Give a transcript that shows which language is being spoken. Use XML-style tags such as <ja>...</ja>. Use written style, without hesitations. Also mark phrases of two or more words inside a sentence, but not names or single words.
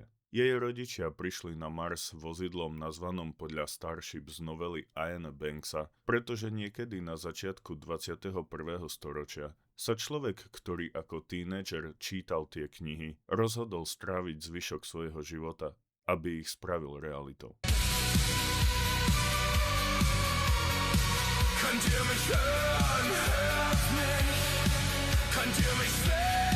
<sk>Jej rodičia prišli na Mars vozidlom nazvanom podľa Starship z novely Iana Banksa, pretože niekedy na začiatku 21. storočia sa človek, ktorý ako tínedžer čítal tie knihy, rozhodol stráviť zvyšok svojho života, aby ich spravil realitou.</sk> <de>Könnt ihr mich hören, hört mich, könnt ihr mich sehen?</de>